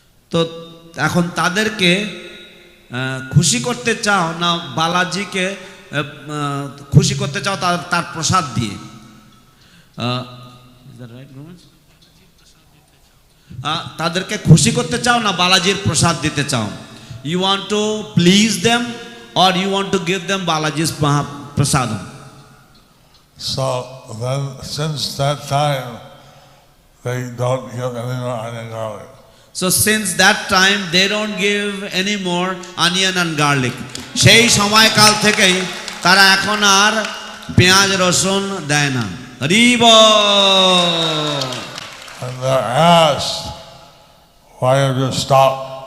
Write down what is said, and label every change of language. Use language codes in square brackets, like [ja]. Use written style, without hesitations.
[bn] তো এখন তাদেরকে খুশি করতে চাও না বালাজিকে খুশি করতে চাও তার প্রসাদ দিয়ে? তাদেরকে খুশি করতে চাও না বালাজির প্রসাদ দিতে চাও? [en] You want to please them or you want to give them Balaji's prasadam? So then since that time they don't give any more onion garlic. So since that time they don't give any more onion and garlic. [bn] সেই সময়কাল থেকেই তারা এখন আর পেঁয়াজ রসুন দেয় না। হরি বল। [en] And they're asked, why have you stopped?